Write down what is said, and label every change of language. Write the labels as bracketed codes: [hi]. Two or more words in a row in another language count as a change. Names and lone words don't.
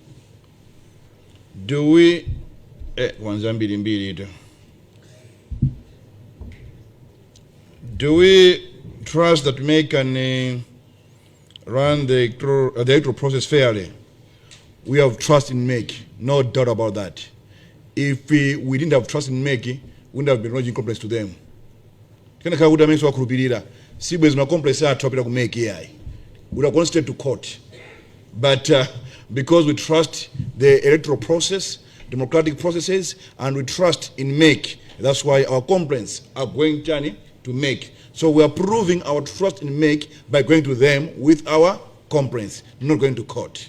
[en] Do we do we trust that we can run the electoral process fairly? We have trust in MEC, no doubt about that. If we didn't have trust in MEC, we wouldn't have been lodging complaints to them. [ny] Kana kakuda menso wakurupirira sibwezi ma complaints are topita ku MEC here. [en] We would have gone straight to court. But because we trust the electoral process, democratic processes, and we trust in MEC, that's why our complaints are going to MEC. So we are proving our trust in MEC by going to them with our complaints, not going to court.